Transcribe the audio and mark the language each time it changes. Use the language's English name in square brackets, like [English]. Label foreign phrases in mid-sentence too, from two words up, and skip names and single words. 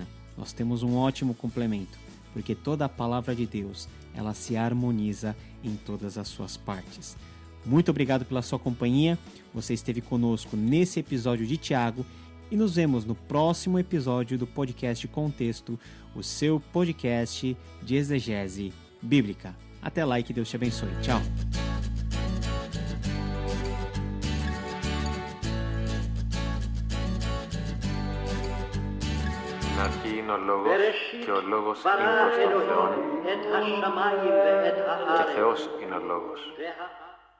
[Portuguese] Nós temos um ótimo complemento, porque toda a palavra de Deus, ela se harmoniza em todas as suas partes. Muito obrigado pela sua companhia. Você esteve conosco nesse episódio de Tiago e nos vemos no próximo episódio do podcast Contexto, o seu podcast de exegese bíblica. Até lá e que Deus te abençoe. Tchau. [Greek] Αρχήν ο Λόγος και ο Λόγος είναι προς τον Θεόν και Θεός είναι ο Λόγος.